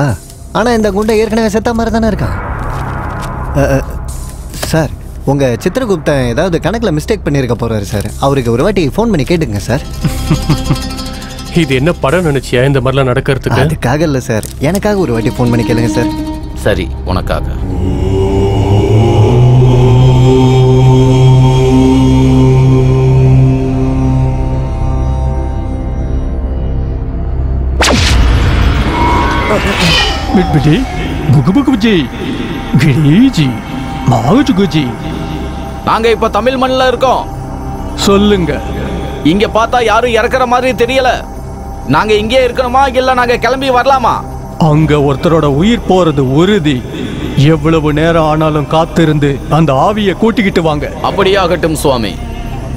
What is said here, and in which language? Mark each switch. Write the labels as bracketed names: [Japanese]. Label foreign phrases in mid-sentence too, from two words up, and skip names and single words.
[Tamil] ஆனா இந்த குண்டை ஏற்கனவே செத்த மாதிரி தானே இருக்கான். சார், உங்க சித்திரகுப்தன் ஏதாவது கணக்குல மிஸ்டேக் பண்ணிருக்க போறாரு சார். அவருக்கு ஒரு வாட்டி ஃபோன் பண்ணி கேட்டுங்க சார். இது என்ன படம் நினைச்சியா இந்த மாதிரிலாம் நடக்கிறதுக்கு? அதுக்காக இல்ல சார், எனக்காக ஒரு வாட்டி ஃபோன் பண்ணி கேளுங்க சார். சரி, உனக்காக. बिटबिटी बुगबुगजी गिरीजी मागजुगजी. நாங்க இப்ப தமிழ் மண்ணில் இருக்கோம். சொல்லுங்க. இங்க பார்த்தா யாரும் இறக்குற மாதிரி தெரியல. நாங்க இங்கே இருக்கணுமா இல்ல நாங்க கிளம்பி வரலாமா? அங்க ஒருத்தரோட உயிர் போறது உறுதி. எவ்வளவு நேரம் ஆனாலும் காத்திருந்து அந்த ஆவியை கூட்டிக்கிட்டு வாங்க.